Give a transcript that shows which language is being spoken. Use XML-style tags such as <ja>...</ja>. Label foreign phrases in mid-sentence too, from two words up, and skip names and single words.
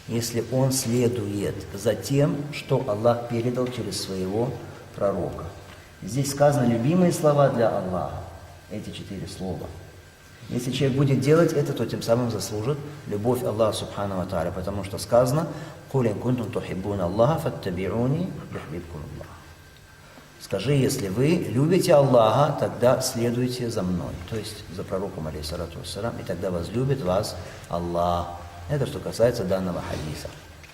<ru>если он следует за тем, что Аллах передал через своего пророка. Здесь сказаны любимые слова для Аллаха, эти 4 слова. Если человек будет делать это, то тем самым заслужит любовь Аллаха</ru> <ar>سبحانه وتعالى,</ar> <ru>потому что сказано:</ru> <ar>«قل إن كنتم تحبون الله فاتبعوني يحببكم الله».</ar> <ru>Скажи, если вы любите Аллаха, тогда следуйте за мной, то есть за пророком,</ru> <ar>عليه الصلاة والسلام,</ar> <ru>и тогда возлюбит вас Аллах. Это что касается данного хадиса.</ru>